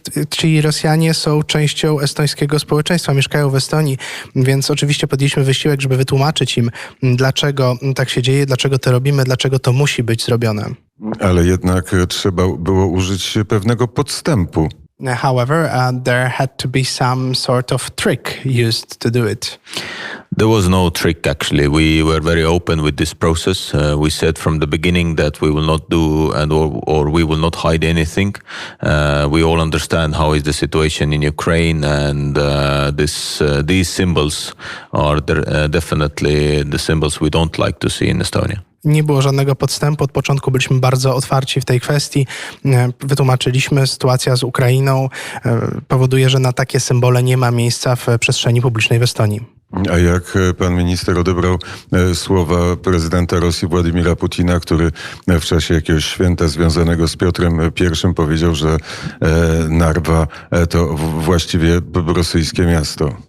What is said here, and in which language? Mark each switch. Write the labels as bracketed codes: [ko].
[pl] Ci Rosjanie są częścią estońskiego społeczeństwa, mieszkają w Estonii, więc oczywiście podjęliśmy wysiłek, żeby wytłumaczyć im, dlaczego tak się dzieje, dlaczego to robimy, dlaczego to musi być zrobione. Ale jednak trzeba było użyć pewnego podstępu. [en] However, there had to be some sort of trick used to do it. There was no trick, actually. We were very open with this process. We said from the beginning that we will not do or we will not hide anything. We all understand how is the situation in Ukraine, and these symbols are definitely the symbols we don't like to see in Estonia. [pl] Nie było żadnego podstępu. Od początku byliśmy bardzo otwarci w tej kwestii. Wytłumaczyliśmy, sytuacja z Ukrainą powoduje, że na takie symbole nie ma miejsca w przestrzeni publicznej w Estonii. A jak pan minister odebrał słowa prezydenta Rosji Władimira Putina, który w czasie jakiegoś święta związanego z Piotrem I powiedział, że Narwa to właściwie rosyjskie miasto?